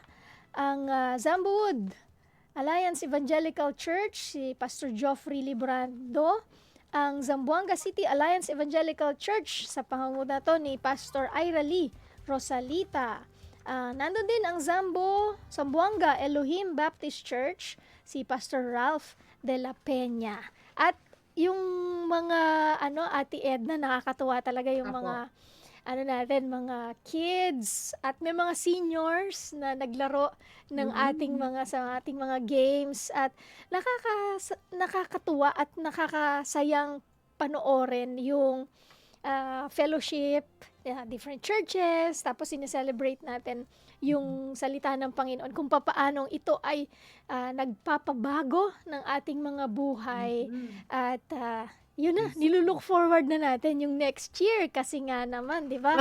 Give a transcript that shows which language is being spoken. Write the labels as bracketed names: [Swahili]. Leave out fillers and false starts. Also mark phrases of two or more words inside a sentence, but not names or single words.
[Filipino] Ang Zambuwood Alliance Evangelical Church, si Pastor Geoffrey Librando. Ang Zamboanga City Alliance Evangelical Church, sa pangunguna to ni Pastor Ira Lee Rosalita. Nandun din ang Zamboanga Elohim Baptist Church, si Pastor Ralph de la Peña. At yung mga Ate Edna, nakakatuwa talaga yung mga mga kids at may mga seniors na naglaro ng ating mga games at nakakatuwa at nakakasayang panoorin yung fellowship, [English] different churches, [Filipino] tapos sineselebrate natin yung salita ng Panginoon kung papaanong ito ay nagpapabago ng ating mga buhay at yun na, nilulook forward na natin yung [English] next year [Filipino] kasi nga naman, di ba?